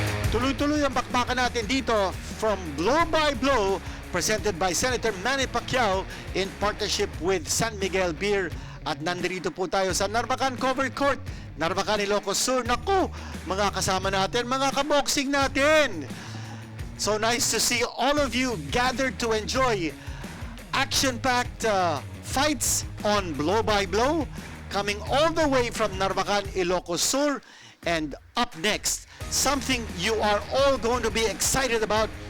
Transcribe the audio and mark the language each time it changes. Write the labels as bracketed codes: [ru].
[tl] Tuloy-tuloy ang bakbakan natin dito from Blow by Blow, presented by Senator Manny Pacquiao in partnership with San Miguel Beer. At nandito po tayo sa Narvacan Covered Court, Narvacan, Ilocos Sur. Naku, mga kasama natin, mga kaboxing natin. [en] So nice to see all of you gathered to enjoy action-packed fights on Blow by Blow, coming all the way from Narvacan, Ilocos Sur. And up next, something you are all going to be excited about.